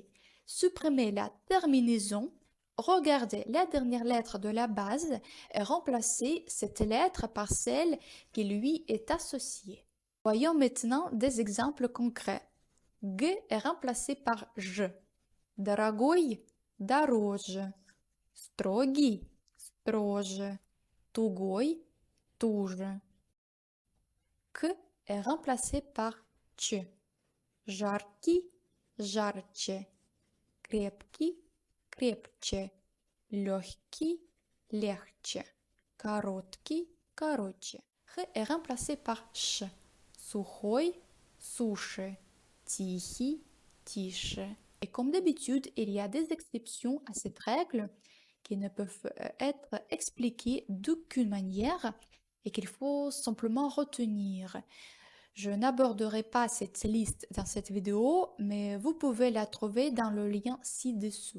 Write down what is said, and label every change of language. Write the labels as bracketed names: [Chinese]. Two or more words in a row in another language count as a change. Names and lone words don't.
[French] Supprimez la terminaison, regardez la dernière lettre de la base et remplacez cette lettre par celle qui lui est associée. Voyons maintenant des exemples concrets. G est remplacé par je. [Russian] Дорогой – дороже. Строгий – строже. Тугой – туже. [French] К est remplacé par ч. [Russian] Жаркий – жарче. Крепкий – крепче. Легкий – легче. Короткий – короче. [French] Х est remplacé par ш. [Russian] Сухой – суше. Тихий – тише. [French] Et comme d'habitude, il y a des exceptions à cette règle qui ne peuvent être expliquées d'aucune manière et qu'il faut simplement retenir. Je n'aborderai pas cette liste dans cette vidéo, mais vous pouvez la trouver dans le lien ci-dessous.